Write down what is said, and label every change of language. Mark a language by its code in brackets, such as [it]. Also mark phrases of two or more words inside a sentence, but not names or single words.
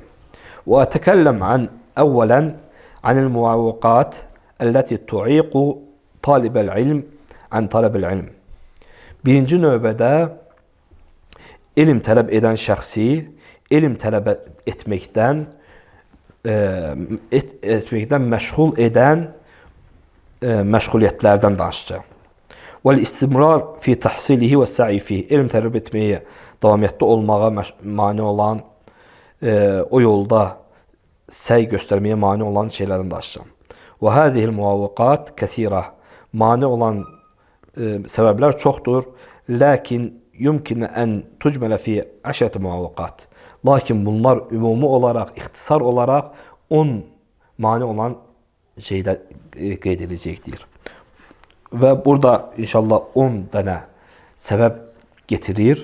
[ar] وأتكلم أولا عن المعوقات التي تعيق طالب العلم عن طلب العلم. [az] Birinci növbədə elm tələb edən şəxsi elm tələb etməkdən məşğul edən məşğuliyyətlərdən danışacağım. [ar] وَالْاِسْتِمْرَارِ فِي تَحْصِلِهِ وَالسَّعِي فِيهِ. [az] Elm tələb etməyə davamiyyətdə olmağa mane olan, o yolda səy göstərməyə mane olan şeylərdən danışacağım. [ar] وَهَذِهِ الْمُوَوِّقَاتِ كَثِيرَةً. [az] Mane olan səbəblər çoxdur. [ar] لكن يمكن أن تجمل في 10 معوقات. [az] Lakin bunlar ümumi olaraq, ixtisar olaraq 10 mane olan şeydə qeyd ediləcəkdir. Və burada inşallah 10 dənə səbəb getirir.